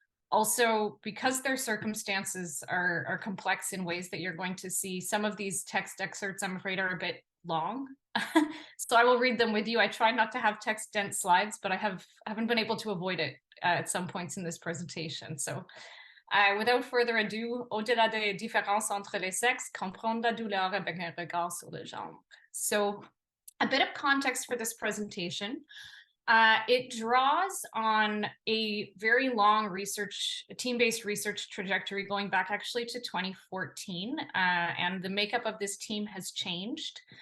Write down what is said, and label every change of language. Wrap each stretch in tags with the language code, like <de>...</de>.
<en>Also, because their circumstances are complex in ways that you're going to see, some of these text excerpts, I'm afraid, are a bit long. So I will read them with you. I try not to have text-dense slides, but I haven't been able to avoid it at some points in this presentation. So without further ado,</en> <fr>au-delà des différences entre les sexes, comprendre la douleur avec un regard sur le genre.</fr> <en>So a bit of context for this presentation. It draws on a very long team-based research trajectory going back actually to 2014, and the makeup of this team has changed.</en>